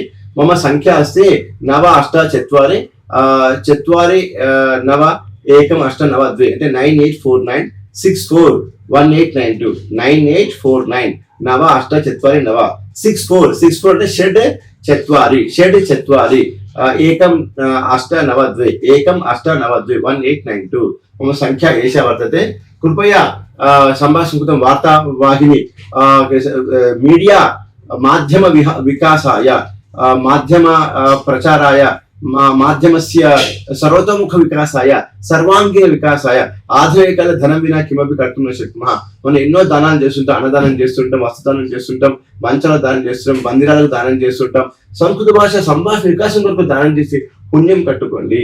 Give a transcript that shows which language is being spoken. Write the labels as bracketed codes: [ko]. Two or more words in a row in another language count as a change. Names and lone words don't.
[sa] మమ సంఖ్య అస్తి 9849 అంటే 9849641892 9849 64 అంటే షడ్ చత్వారి 1892 मम संख्या एषा वर्तते. कृपया संभाषण वार्तावाहिनी मीडिया माध्यम विकासाय, माध्यम प्रचाराय మాధ్యమస్య సర్వతోముఖ వికాసాయ సర్వాంగీణ వికాసాయ ఆధునికకాల ధనం వినా కిమపి కర్తుం న శక్నుమః. [te] మనం ఎన్నో దానాలు చేస్తుంటాం, అన్నదానం చేస్తుంటాం, వస్త్రదానం చేస్తుంటాం, మంచాల దానం చేస్తుంటాం, మందిరాలకు దానం చేస్తుంటాం. సంస్కృత భాష సంభాషణ వికాసం కొరకు దానం చేసి పుణ్యం కట్టుకోండి.